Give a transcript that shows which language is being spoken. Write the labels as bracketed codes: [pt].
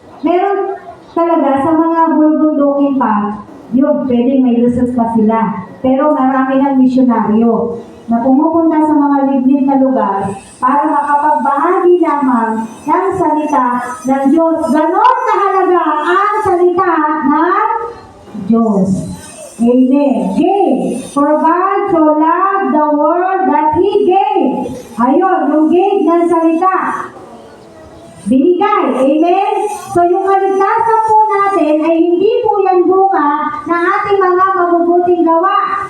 [tl] Meron talaga sa mga bulbuldukin pa, yun, pwedeng may lusos pa sila. Pero marami ng misyonaryo na pumupunta sa mga liblib na lugar para makapagbahagi lamang ng salita ng Diyos. Ganon kahalaga ang salita ng Diyos. [en] Amen. Gave. For God so loved the world that He gave. [tl] Ayun, yung gave ng salita. Binigay. Amen? So yung kaligtasan po natin ay hindi po yan bunga ng ating mga mabubuting gawa.